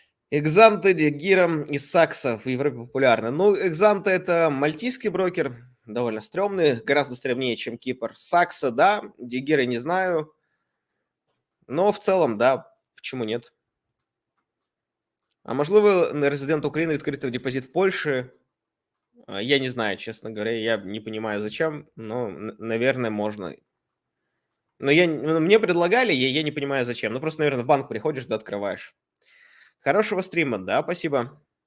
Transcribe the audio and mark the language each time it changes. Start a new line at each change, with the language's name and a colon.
Russian: Экзанты, Гиром и Сакса в Европе популярны. Ну, Экзанты — это мальтийский брокер, довольно стрёмный, гораздо стрёмнее, чем Кипр. Сакса, да, Дигира не знаю, но в целом, да, почему нет?
Ukrainian: А можливо, резидент України відкрити депозит в Польше?
Russian: Я не знаю, честно говоря, я не понимаю, зачем, но, наверное, можно. Но мне предлагали, я не понимаю, зачем. Ну, просто, наверное, в банк приходишь, да, открываешь. Хорошего стрима, да, спасибо.